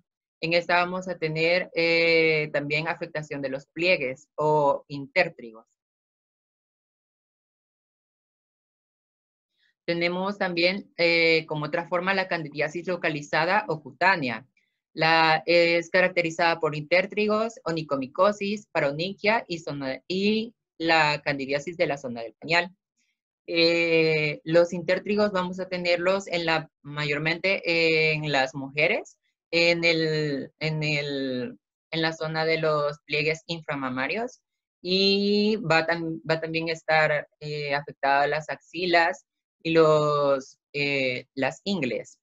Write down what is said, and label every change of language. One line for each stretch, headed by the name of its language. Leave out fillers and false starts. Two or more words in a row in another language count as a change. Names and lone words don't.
Spanish: En esta vamos a tener también afectación de los pliegues o intértrigos. Tenemos también como otra forma la candidiasis localizada o cutánea. Es caracterizada por intértrigos, onicomicosis, paronychia y la candidiasis de la zona del pañal. Los intértrigos vamos a tenerlos mayormente en las mujeres, en la zona de los pliegues inframamarios, y va también a estar afectada las axilas y las ingles.